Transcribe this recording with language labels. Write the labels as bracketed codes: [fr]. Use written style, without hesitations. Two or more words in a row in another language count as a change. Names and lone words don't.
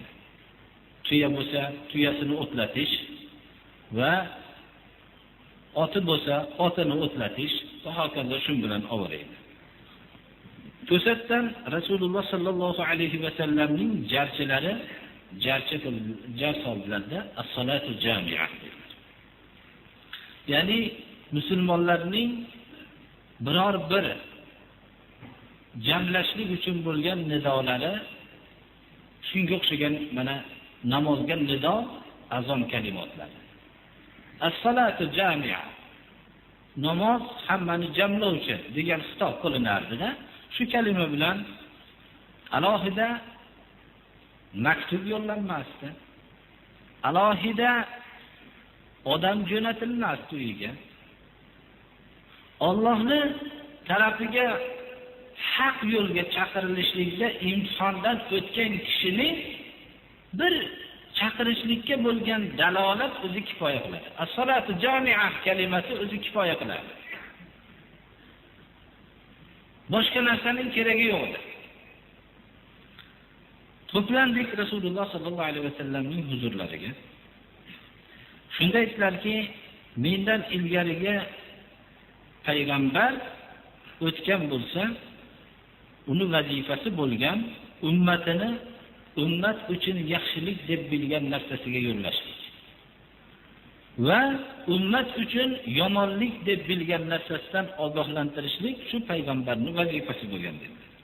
[uz] Tuya bo'lsa, tuyasini o'tlatish va oti bo'lsa, otini o'tlatish va hokazo shu bilan ovora edi. To'satdan Rasululloh [ar] صلى الله عليه وسلم [uz] jarchilari jar soldilarda [ar] الصلاة جامعة. [uz] Ya'ni musulmonlarning biror bir jamlashlik uchun bo'lgan nidolari shunga o'xshagan mana namozga nido, azon kalimotlari. [ar] الصلاة جامعة. [uz] Namoz hammani jamlovchi degan xitob qilinardi-da. Shu kalima bilan alohida maktub yo'llanmasdi. Alohida odam jo'natilmasdi uyiga. Allohning tarafiga haq yo'lga chaqirilishlikda imtihondan o'tgan kishining bir chaqirishlikka bo'lgan dalolat o'zi kifoya qiladi. [ar] الصلاة جامعة [uz] kalimasi o'zi kifoya qiladi. Boshqa narsaning keragi yo'q edi. To'plandik Rasululloh [ar] صلى الله عليه وسلم [uz] huzurlariga. Shunda aytdilarki, mendan ilgariga payg'ambar o'tgan bo'lsa, uni vazifasi bo'lgan ummatini ummat uchun yaxshilik deb bilgan narsasiga yo'llashlik va ummat uchun yomonlik deb bilgan narsasidan ogohlantirishlik shu payg'ambarning vazifasi bo'lgan dedi.